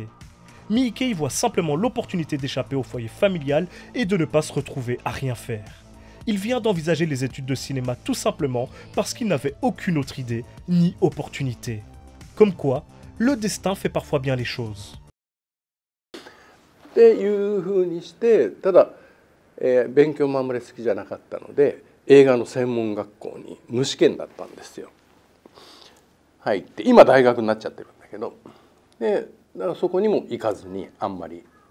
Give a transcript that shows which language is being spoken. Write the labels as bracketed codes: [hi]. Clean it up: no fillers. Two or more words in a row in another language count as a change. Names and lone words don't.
[fr] Miike y voit simplement l'opportunité d'échapper au foyer familial et de ne pas se retrouver à rien faire. Il vient d'envisager les études de cinéma tout simplement parce qu'il n'avait aucune autre idée ni opportunité. Comme quoi, le destin fait parfois bien les choses. [ja] っていうふうにして、ただ、勉強もあんまり好きじゃなかったので映画の専門学校に無試験だったんですよ。入って今大学になっちゃってるんだけど、でだからそこにも行かずにあんまり。